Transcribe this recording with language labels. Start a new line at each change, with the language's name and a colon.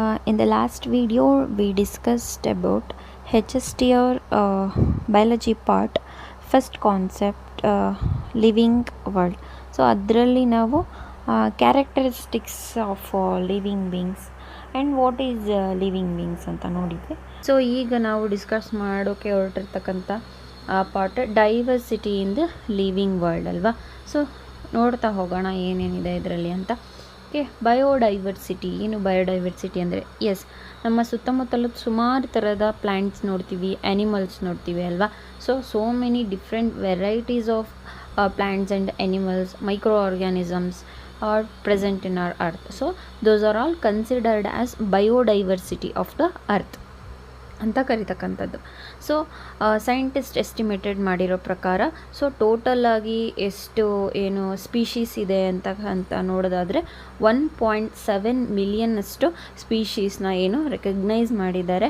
English: In the last video we discussed about HSTR biology part first concept living world. So
Kannada: ಅದರಲ್ಲಿ ನಾವು
English: characteristics of living beings and what is living beings
Kannada: ಅಂತ ನೋಡಿದ್ವಿ. So ಈಗ ನಾವು discuss ಮಾಡೋಕ್ಕೆ ಹೊರಟಿರ್ತಕ್ಕಂಥ part diversity in the living world ಅಲ್ವಾ. So ನೋಡ್ತಾ ಹೋಗೋಣ ಏನೇನಿದೆ ಇದರಲ್ಲಿ ಅಂತ. Okay, biodiversity. ಏನು ಬಯೋಡೈವರ್ಸಿಟಿ ಅಂದರೆ ನಮ್ಮ ಸುತ್ತಮುತ್ತಲು ಸುಮಾರು ಥರದ ಪ್ಲ್ಯಾಂಟ್ಸ್ ನೋಡ್ತೀವಿ, ಆ್ಯನಿಮಲ್ಸ್ ನೋಡ್ತೀವಿ ಅಲ್ವಾ.
English: So many different varieties of plants and animals, microorganisms are present in our earth. So those are all considered as biodiversity of the earth
Kannada: ಅಂತ ಕರಿತಕ್ಕಂಥದ್ದು. ಸೊ ಸೈಂಟಿಸ್ಟ್ ಎಸ್ಟಿಮೇಟೆಡ್ ಮಾಡಿರೋ ಪ್ರಕಾರ ಟೋಟಲ್ ಆಗಿ ಎಷ್ಟು species ಇದೆ ಅಂತ ನೋಡೋದಾದರೆ 1.7 ಮಿಲಿಯನ್ ಅಷ್ಟು ಸ್ಪೀಶೀಸ್ನ recognise ಮಾಡಿದ್ದಾರೆ.